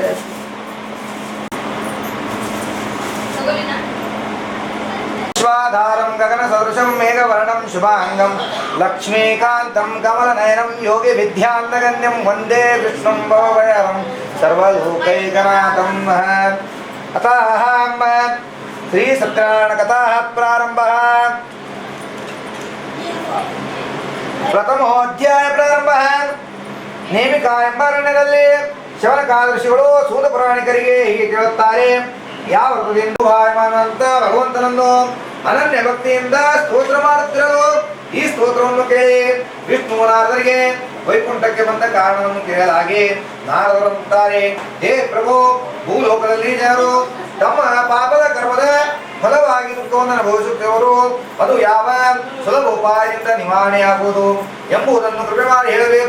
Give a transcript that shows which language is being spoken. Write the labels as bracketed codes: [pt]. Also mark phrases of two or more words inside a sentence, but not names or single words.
[sa] विश्वाधारं गगनसदृशं मेघवर्णं शुभांगं लक्ष्मीकान्तं कमलनयनं योगी विद्यानगण्यं वन्दे विष्णुं भवभयहरं सर्वलोकैकनाथं। अतः श्री सत्यनारायण कथाः प्रारम्भः। प्रथमोऽध्याय प्रारम्भः। [kn] ನೇಮಿಕಾ ಎಂಬ ಅರಣ್ಯದಲ್ಲಿ ಶವನಕಾದ ಋಷಿಗಳು ಸೂತ ಪುರಾಣಿಕರಿಗೆ ಹೀಗೆ ಕೇಳುತ್ತಾರೆ, ಯಾವ ವೃತದಿಂದ ಭಾಯಮಾನಂತ ಭಗವಂತನನ್ನು ಅನನ್ಯ ಭಕ್ತಿಯಿಂದ ಸ್ತೋತ್ರ ಮಾಡುತ್ತಿರಲು ಈ ಸ್ತೋತ್ರವನ್ನು ಕೇಳಿ ವಿಷ್ಣು ನಾರದರಿಗೆ ವೈಕುಂಠಕ್ಕೆ ಬಂದ ಕಾರಣವನ್ನು ಕೇಳಲಾಗಿ ನಾರದರು ಅಂತಾರೆ, ಹೇ ಪ್ರಭು, ಭೂಲೋಕದಲ್ಲಿ ಜನರು ತಮ್ಮ ಪಾಪದ ಕರ್ಮದ ಫಲವಾಗಿ ದುಃಖವನ್ನು ಅನುಭವಿಸುತ್ತೇವರು, ಅದು ಯಾವ ಸುಲಭ ಉಪಾಯದಿಂದ ನಿವಾರಣೆಯಾಗುವುದು ಎಂಬುದನ್ನು ಕೃಪೆ ಮಾಡಿ ಹೇಳಬೇಕು.